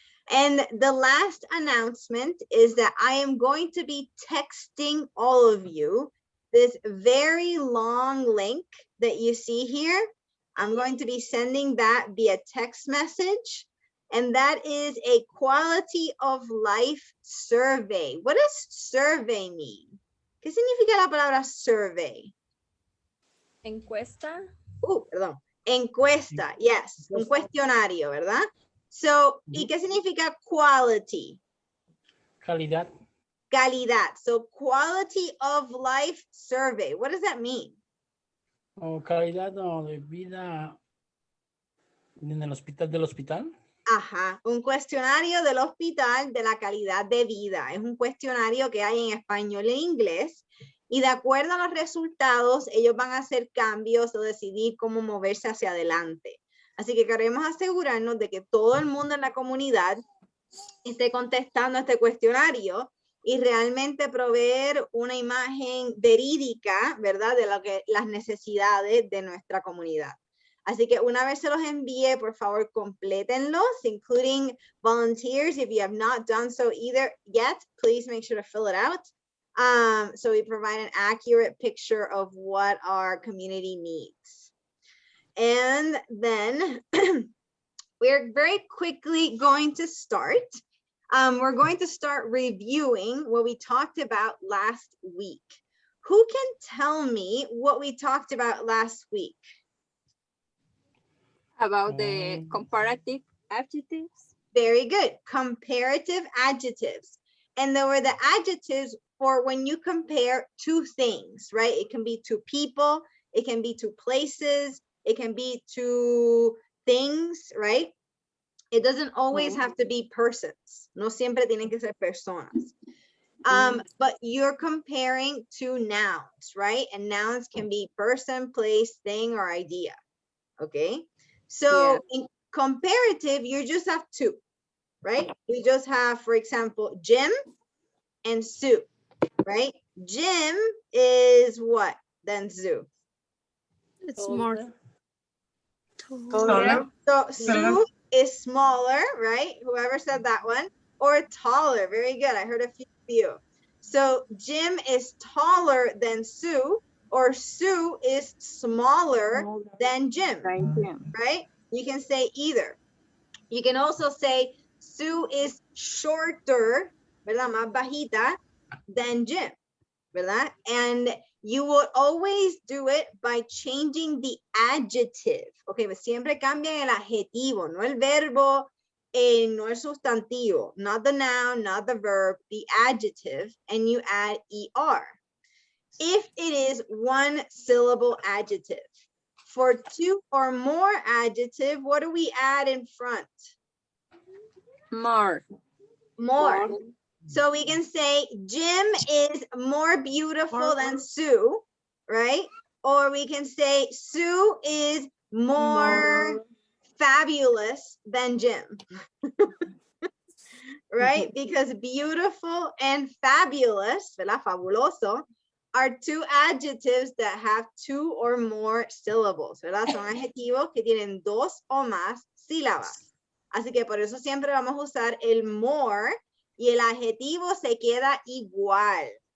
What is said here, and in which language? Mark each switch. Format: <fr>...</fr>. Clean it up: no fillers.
<en>And the last announcement is that I am going to be texting all of you this very long link that you see here. I'm going to be sending that via text message. And that is a quality of life survey. What does survey mean?</en> <es>¿Qué significa la palabra survey? Encuesta. Perdón. Encuesta, yes. Un cuestionario, ¿verdad? So, ¿y qué significa quality? Calidad. Calidad.</es> <en>So, quality of life survey. What does that mean?</en> <es>O calidad de vida en el hospital del hospital. Ajá, un cuestionario del hospital de la calidad de vida. Es un cuestionario que hay en español e inglés y de acuerdo a los resultados, ellos van a hacer cambios o decidir cómo moverse hacia adelante. Así que queremos asegurarnos de que todo el mundo en la comunidad esté contestando este cuestionario y realmente proveer una imagen verídica, ¿verdad? De lo que las necesidades de nuestra comunidad. Así que una vez se los envíe, por favor, complétenlos,</es> <en>including volunteers. If you have not done so either yet, please make sure to fill it out. So we provide an accurate picture of what our community needs. And then we're very quickly going to start. We're going to start reviewing what we talked about last week. Who can tell me what we talked about last week? About the comparative adjectives. Very good. Comparative adjectives. And there were the adjectives for when you compare two things, right? It can be two people, it can be two places, it can be two things, right? It doesn't always have to be persons.</en> <es>No siempre tienen que ser personas.</es> <en>But you're comparing two nouns, right? And nouns can be person, place, thing, or idea. Okay. So in comparative, you just have two, right? We just have, for example, Jim and Sue, right? Jim is what then Sue? It's more Taller. taller. So Sue is smaller, right? Whoever said that one. Or taller. Very good. I heard a few of you. So Jim is taller than Sue, or Sue is smaller than Jim, right? You can say either. You can also say Sue is shorter, ¿verdad?</en> <es>Más bajita than Jim, ¿verdad?</es> <en>And you will always do it by changing the adjective.</en> <es>Okay, pues siempre cambian el adjetivo, no el verbo, no el sustantivo,</es> <en>not the noun, not the verb, the adjective, and you add ER. If it is one syllable adjective. For two or more adjective, what do we add in front? More. More. So we can say Jim is more beautiful than Sue, right? Or we can say Sue is more fabulous than Jim. Right? Because beautiful and fabulous, ¿verdad? Fabuloso, are two adjectives that have two or more syllables, ¿verdad?</en> <es>Son adjetivos que tienen dos o más sílabas. Así que por eso siempre vamos a usar el more y el adjetivo se queda igual.</es>